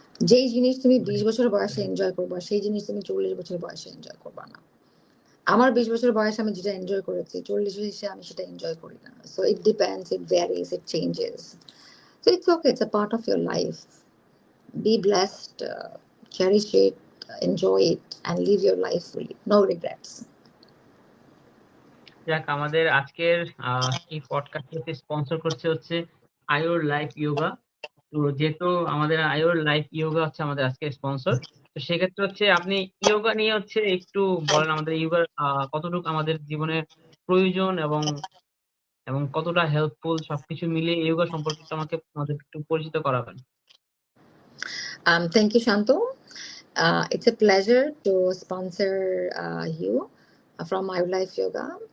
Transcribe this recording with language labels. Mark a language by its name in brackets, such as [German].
[Bangla] যেই জিনিস তুমি 20 বছর বয়সে এনজয় করবা, সেই জিনিস তুমি 40 বছর বয়সে এনজয় করবা না। আমার 20 বছর বয়সে আমি যেটা এনজয় করেছি, 40 বয়সে আমি সেটা এনজয় করি না। [English] So it depends, it varies, it changes. So it's okay, it's a part of your life. Be blessed, cherish it, enjoy it, and live your life fully. No regrets. [Bangla] যাক, আমাদের আজকের এই পডকাস্টটি স্পন্সর করছে হচ্ছে আয়ুর life yoga. তো যেহেতু আমাদের আয়ুর লাইফ ইয়োগা হচ্ছে আমাদের আজকের স্পন্সর, তো সেক্ষেত্রে হচ্ছে আপনি ইয়োগা নিয়ে হচ্ছে একটু বলেন, আমাদের ইয়োগার কতটুকু আমাদের জীবনে প্রয়োজন এবং এবং কতটা হেল্পফুল, সবকিছু মিলিয়ে ইয়োগা সম্পর্কে একটু আমাদের একটু পরিচিত করাবেন। [English] Thank you, Shanto. It's a pleasure to sponsor you from My Life Yoga.